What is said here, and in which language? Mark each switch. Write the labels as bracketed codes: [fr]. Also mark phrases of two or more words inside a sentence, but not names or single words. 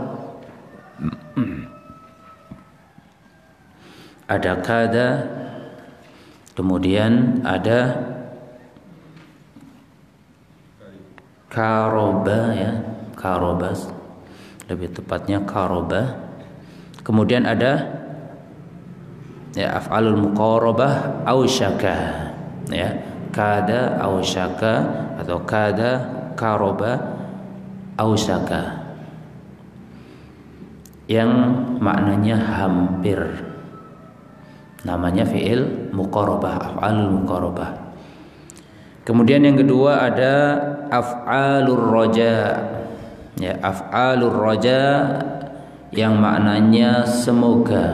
[id] Ada kada, kemudian ada karoba, ya, karobas, lebih tepatnya karoba. Kemudian ada ya [ar] أفعال المقاربة أوشك, [id] ya, [ar] كاد أوشك [id] atau [ar] كاد كرب أوشك, [id] yang maknanya hampir, namanya [ar] فعل مقاربة, أفعال المقاربة. [id] Kemudian yang kedua ada [ar] أفعال الرجاء, [id] ya, [ar] أفعال الرجاء [id] yang maknanya semoga.